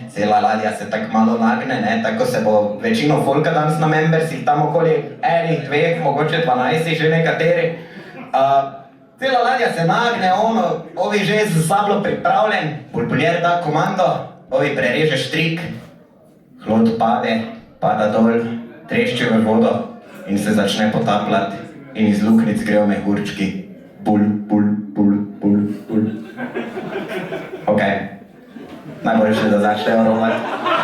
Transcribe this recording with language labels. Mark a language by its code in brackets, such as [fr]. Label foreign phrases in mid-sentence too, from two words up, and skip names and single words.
[sl] Cela ladja se tako malo nagne, ne? Tako se bo večino folka danes na membersih, tam okoli enih, dveh, mogoče 12 že nekateri. Cela ladja se nagne, ovi že z sablo pripravljen, bulbuljer da komando, ovi prereže štrik, hlod pade, pada dol, trešči v vodo in se začne potapljati in iz luknic grejo mehurčki. Bul, bul, bul, bul, bul. Ok, najboljše da začnejo rovati.